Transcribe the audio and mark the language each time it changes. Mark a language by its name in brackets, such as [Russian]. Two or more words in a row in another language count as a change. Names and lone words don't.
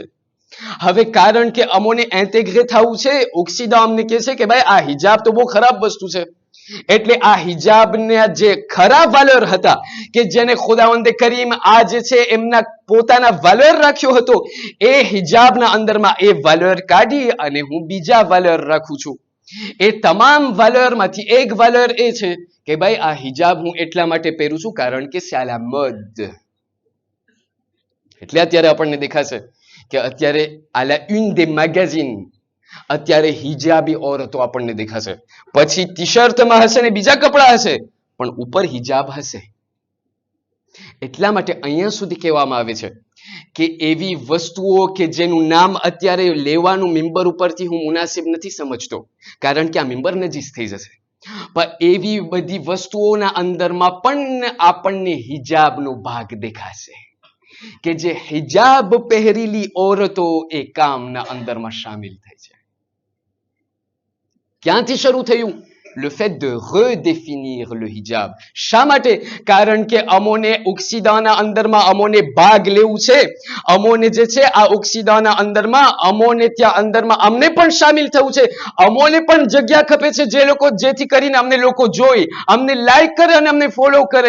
[Gujarati] હવે કારણ કે અમોને ઇન્ટેગ્રે થવું છે, ઓક્સિડન્ટ અમને કહે છે કે ભાઈ આ હિજાબ તો બહુ ખરાબ વસ્તુ છે, એટલે આ હિજાબના જે ખરા વાલર હતા કે જેને ખુદાવંદે કરીમ આ જે છે એમના પોતાના વાલર રાખ્યો હતો, એ હિજાબના અંદરમાં એ વાલર કાઢી અને હું બીજા વાલર રાખું છું. એ તમામ વાલરમાંથી એક વાલર એ છે કે ભાઈ આ હિજાબ હું એટલા માટે પહેરું છું કારણ કે સાલા મદ. એટલે અત્યારે આપણને દેખાશે કે અત્યારે આ લા [French] une des magazines [Gujarati] અત્યારે હિજાબી औरतो આપણને દેખાશે. પછી ટી શર્ટમાં હશે ને બીજા કપડા હશે પણ ઉપર હિજાબ હશે. એટલા માટે અહીંયા સુધી કહેવામાં આવે છે કે એવી વસ્તુઓ કે જેનું નામ અત્યારે લેવાનું મિંબર ઉપરથી હું મુનાસિબ નથી સમજતો કારણ કે આ મિંબર નજીસ થઈ જશે, પણ એવી બધી વસ્તુઓના અંદરમાં પણ આપણને હિજાબનો ભાગ દેખાશે કે જે હિજાબ પહેરેલી औरतो એ કામના અંદરમાં શામિલ થઈ છે. ક્યાંથી શરૂ થયું? [French] Le fait de redéfinir le hijab. [Gujarati] શા માટે? કારણ કે અમોને ઓક્સિડાના અંદરમાં અમોને ભાગ લેવું છે. અમોને જે છે આ ઓક્સિડાના અંદરમાં અમોને ત્યાં અંદરમાં અમને પણ શામિલ થવું છે. અમોને પણ જગ્યા ખપે છે જે લોકો જેથી કરીને અમને લોકો જોઈ, અમને લાઈક કરે અને અમને ફોલો કરે.